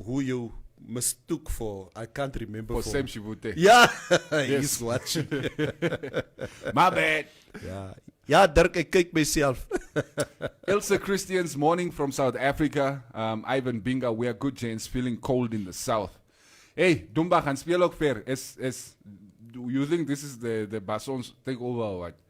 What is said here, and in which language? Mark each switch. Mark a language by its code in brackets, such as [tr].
[en] who you mistook for, I can't remember For Sam Shivute. Yeah, he's watching. My bad. [af] Ja, ja, Dirk, ek kyk myself. [en] Ilse Christians, morning from South Africa. Ivan Binga, we are good, gents. Feeling cold in the south. [af] Hey, Dumba gaan speel ook ver. [en] Do you think this is the Basons takeover or what?